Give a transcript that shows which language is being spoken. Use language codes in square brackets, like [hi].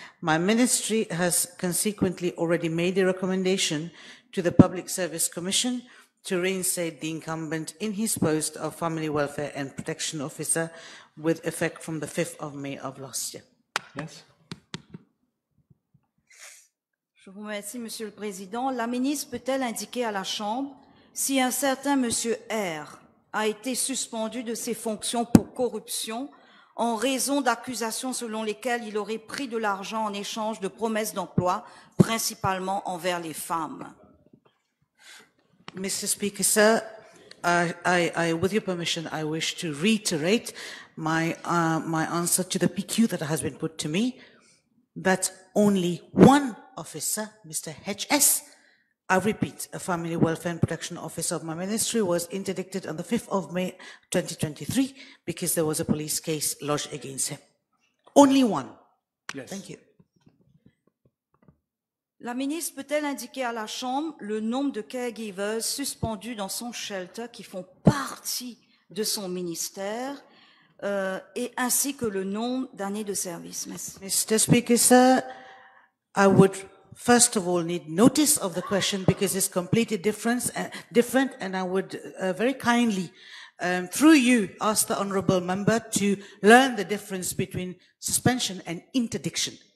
[en] My ministry has consequently already made a recommendation to the Public Service Commission to reinstate the incumbent in his post of Family Welfare and Protection Officer with effect from the 5th of May of last year. Yes. [fr] Je vous remercie, Monsieur le Président. La ministre peut-elle indiquer à la Chambre si un certain Monsieur R a été suspendu de ses fonctions pour corruption en raison d'accusations selon lesquelles il aurait pris de l'argent en échange de promesses d'emploi, principalement envers les femmes? [en] Mr. Speaker, sir, with your permission, I wish to reiterate my answer to the PQ that has been put to me, that only one officer, Mr. H.S., I repeat, a Family Welfare and Protection Officer of my ministry, was interdicted on the 5th of May 2023 because there was a police case lodged against him. Only one. Yes. Thank you. [fr] La ministre peut-elle indiquer à la Chambre le nombre de caregivers suspendus dans son shelter qui font partie de son ministère et ainsi que le nombre d'années de service? Merci. [en] Mr. Speaker, sir, I would first of all need notice of the question because it's completely different, and I would very kindly, through you, ask the honourable member to learn the difference between suspension and interdiction.